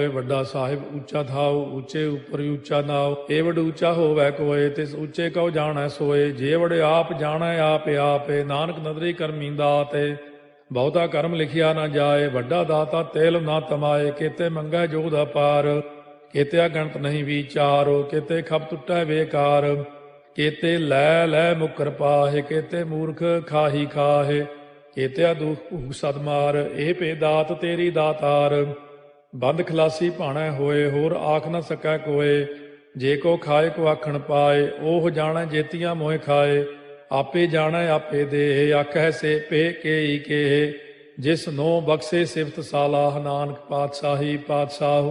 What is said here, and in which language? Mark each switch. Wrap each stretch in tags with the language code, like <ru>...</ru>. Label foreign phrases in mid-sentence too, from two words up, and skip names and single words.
<pa>ਵੱਡਾ ਸਾਹਿਬ ਉੱਚਾ ਥਾਉ, ਉੱਚੇ ਉੱਪਰ ਉੱਚਾ ਨਾਉ। ਏ ਵਡ ਉੱਚਾ ਹੋਵੈ ਕੋਏ, ਤਿਸ ਉੱਚੇ ਕਉ ਜਾਣੈ ਸੋਏ। ਜੇ ਵਡ ਆਪ ਜਾਣੈ ਆਪੇ ਆਪੇ, ਨਾਨਕ ਨਦਰੀ ਕਰਮੀ ਦਾਤੇ। ਬਹੁਤਾ ਕਰਮ ਲਿਖਿਆ ਨਾ ਜਾਏ, ਵੱਡਾ ਦਾਤਾ ਤੇਲ ਨਾ ਤਮਾਏ। ਕੀਤੇ ਮੰਗੈ ਜੋਗ ਦਾ ਪਾਰ, केते अगणत नहीं विचारो, केते खप टुटै बेकार। केते लै लै मुकर पाहे, केते मूर्ख खाही खाहे। केते दुख भूख सदमार, ए पे दात तेरी दातार। ਬੰਦ ਖਲਾਸੀ ਭਾਣੈ ਹੋਏ, ਹੋਰ ਆਖ ਨ ਸਕੈ ਕੋਏ। ਜੇ ਕੋ ਖਾਏ ਕੋ ਆਖਣ ਪਾਏ, ਉਹ ਜਾਣੈ ਜੇਤੀਆਂ ਮੋਹਿ ਖਾਏ। ਆਪੇ ਜਾਣੈ ਆਪੇ ਦੇਹ, ਆਖੈ ਸੇ ਪੇ ਕੇਈ ਕੇਹ। ਜਿਸ ਨੋ ਬਖਸ਼ੇ ਸਿਫਤ ਸਾਲਾਹ, ਨਾਨਕ ਪਾਤਸ਼ਾਹੀ ਪਾਤਸ਼ਾਹ।</pa>